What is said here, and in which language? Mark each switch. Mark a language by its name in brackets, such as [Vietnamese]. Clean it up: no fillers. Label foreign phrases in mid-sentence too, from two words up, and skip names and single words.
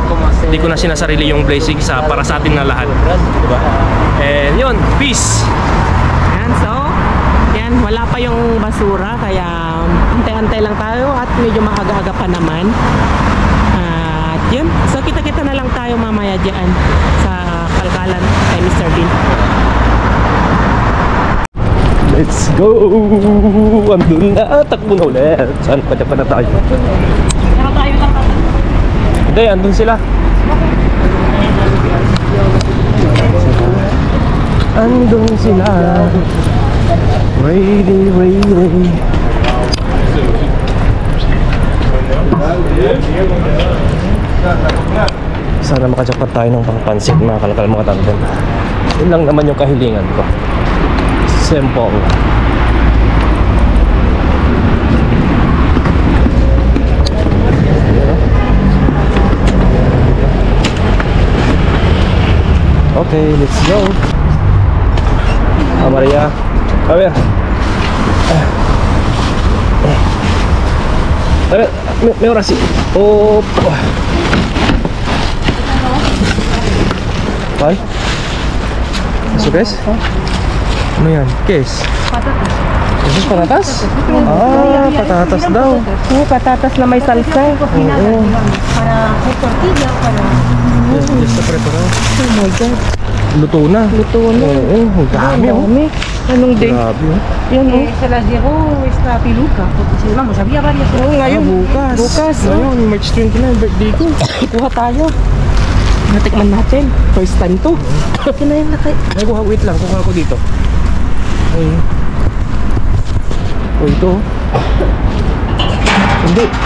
[Filipino] Hindi ko na sinasarili yung blessing para sa ating na lahat. Diba? And yun, peace. So, yan. yan. Wala pa yung basura, kaya antay-antay lang tayo at medyo maaga-aga pa naman. At yun, so kita-kita na lang tayo mamaya dyan sa Kalkalan kay Mr. Bean. [English] Let's go! [Filipino] Andun na, takbo na ulit. Saan pa na tayo? Hindi, andun sila. Andun sila. Ready. Sana makajackpot tayo ng pangpansit, mga kalakal, mga tanton. Yun lang naman yung kahilingan ko. Simple. Okay, [English] let's go. [Filipino] Maria, [Spanish] a ver. A ver, mejor así. Oh. ¿Cuál? ¿Eso qué es? [Filipino] Ano yan? [Spanish] ¿Qué es? Patatas. ¿Eso es patatas? [Filipino] Ah, patatas daw. Patatas na may salsa. [Spanish] Cocinadas, digamos, para hacer tortillas, para... Ya está preparado. [English] Oh my God. [Filipino] Luto na. Luto na. Oo, ang dami oh. Anong day? Grabe oh. Yan oh. [Spanish] Se las llevó esta piluca, porque vamos, había varias. [Filipino] Oo, ngayon. Bukas. Bukas. Ngayon, March 29, birthday ko. Kuha tayo. Natikman natin. [English] First time [Filipino] to. Kinain na kayo. Ay, wait lang. Kuha ko dito. Ay. Oh, ito. Hindi.